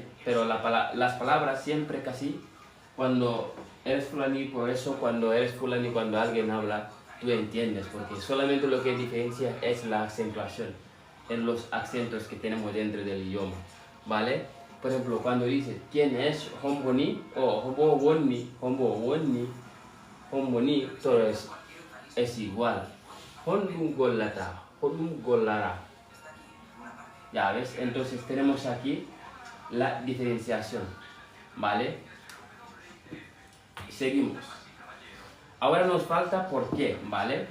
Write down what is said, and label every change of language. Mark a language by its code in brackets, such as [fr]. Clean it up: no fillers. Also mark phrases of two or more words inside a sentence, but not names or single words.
[es] Pero las palabras siempre casi, cuando eres fulani, por eso cuando eres fulani, cuando alguien habla, tú entiendes, porque solamente lo que diferencia es la acentuación en los acentos que tenemos dentro del idioma, ¿vale? Por ejemplo, cuando dices ¿quién es? [ff] Homboni o hombo woni, [es] todo es igual. [ff] Hondun golara. [es] Ya ves, entonces tenemos aquí la diferenciación, ¿vale? Seguimos. Ahora nos falta por qué, ¿vale?